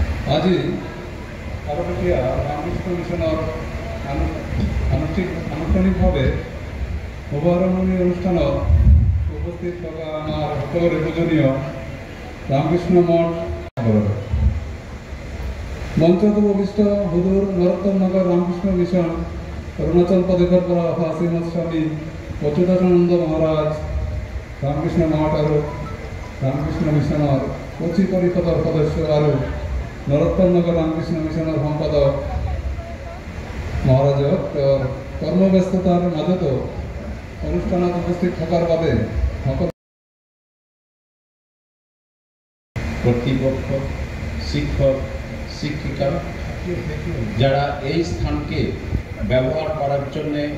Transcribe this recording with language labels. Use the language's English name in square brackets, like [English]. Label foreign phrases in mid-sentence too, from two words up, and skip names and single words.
[Assamese] আজি আরবটিয়া রামকৃষ্ণ মিশনের আনুষ্ঠানিকভাৱে শুভাৰম্ভণি অনুষ্ঠানত উপস্থিত থকা আমাৰ সকলোৰে পূজনীয় ৰামকৃষ্ণ মঠ মঞ্চত উপবিষ্ট হুজুৰ নৰোত্তম নগৰ ৰামকৃষ্ণ মিশন অৰুণাচল প্ৰদেশৰ পৰা অহা শ্ৰীমৎ স্বামী অচ্যুতানন্দ মহাৰাজ ৰামকৃষ্ণ মঠ আৰু ৰামকৃষ্ণ মিশনৰ কচি পৰিষদৰ সদস্য আৰু নৰোত্তম নগৰ ৰামকৃষ্ণ মিশনৰ সম্পাদক মহাৰাজক তেওঁৰ কৰ্মব্যস্ততাৰ মাজতো অনুষ্ঠানত উপস্থিত থকাৰ বাবে [Bangla] কর্তৃপক্ষ, শিক্ষক, শিক্ষিকা যারা এই স্থানকে ব্যবহার করার জন্য